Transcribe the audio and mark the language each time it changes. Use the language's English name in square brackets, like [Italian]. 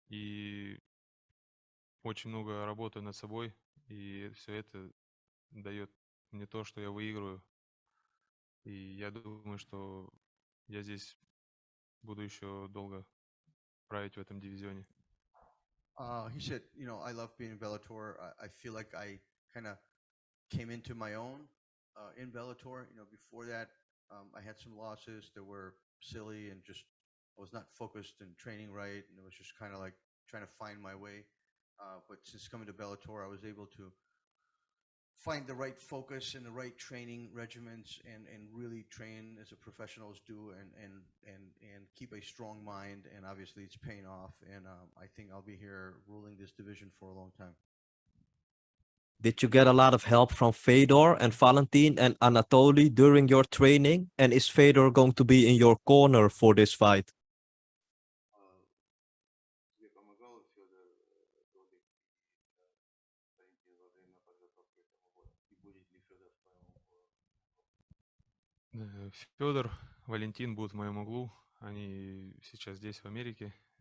[Russian] И очень много работаю над собой, и все это дает мне то, что я выигрываю. И я думаю, что я здесь буду еще долго править в этом дивизионе. [English] He said, I love being in Bellator. I feel like I kind of came into my own in Bellator. Before that, I had some losses that were silly and just I was not focused and training right, and it was just kind of like trying to find my way. But since coming to Bellator, I was able to find the right focus and the right training regimens and really train as a professionals do and keep a strong mind, and obviously it's paying off, and I think I'll be here ruling this division for a long time. Did you get a lot of help from Fedor and Valentin and Anatoly during your training? And is Fedor going to be in your corner for this fight? [Russian] Тебе помогал Федор Толик и Валентин во время подготовки к этому бою? И будет ли Федор в твоем углу? Федор, Валентин будут в моем углу. Они сейчас здесь, в Америке.